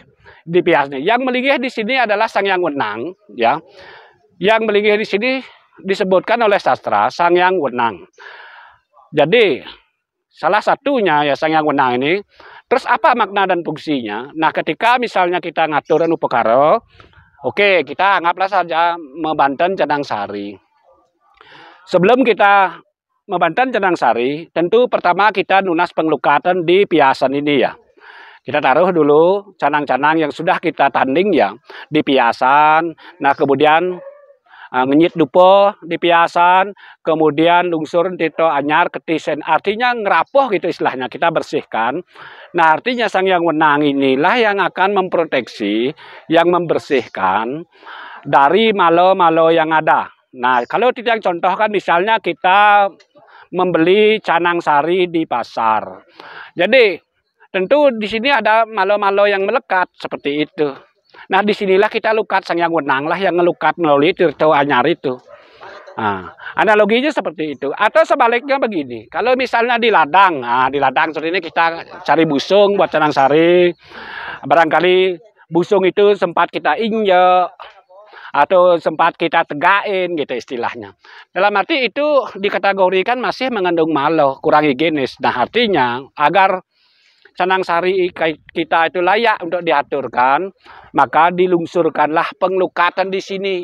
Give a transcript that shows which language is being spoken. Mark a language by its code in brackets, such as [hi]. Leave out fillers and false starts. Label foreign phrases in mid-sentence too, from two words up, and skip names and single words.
[id] Di piasnya. Yang melinggih di sini adalah Sang Hyang Wenang, ya. Yang melinggih di sini disebutkan oleh sastra Sang Hyang Wenang. Jadi, salah satunya ya Sang Hyang Wenang ini. Terus apa makna dan fungsinya? Nah, ketika misalnya kita [ban] ngaturan upakara, [id] oke, kita anggaplah saja membanten Canang Sari. Sebelum kita membanten Canang Sari, tentu pertama kita nunas penglukatan di piasan ini ya. Kita taruh dulu canang-canang yang sudah kita tanding ya di piasan. Nah, kemudian [ban] ngenyit dupo [id] di piasan, kemudian [ban] lungsur tito anyar ketisen, [id] artinya ngerapoh gitu istilahnya, kita bersihkan. Nah, artinya Sang Hyang Wenang inilah yang akan memproteksi, yang membersihkan dari malo-malo yang ada. Nah, kalau tidak contohkan misalnya kita membeli canang sari di pasar. Jadi tentu di sini ada malo-malo yang melekat seperti itu. Nah, disinilah kita lukat Sang Hyang Wenang lah yang ngelukat melalui [ban] tirto anyar [id] itu. Nah, analoginya seperti itu. Atau sebaliknya begini, kalau misalnya di ladang, di ladang seperti ini kita cari busung buat canang sari. Barangkali busung itu sempat kita injek atau sempat kita tegain gitu istilahnya. Dalam arti itu dikategorikan masih mengandung malo, kurang higienis. Nah, artinya agar canang sari kita itu layak untuk diaturkan, maka dilungsurkanlah penglukatan di sini.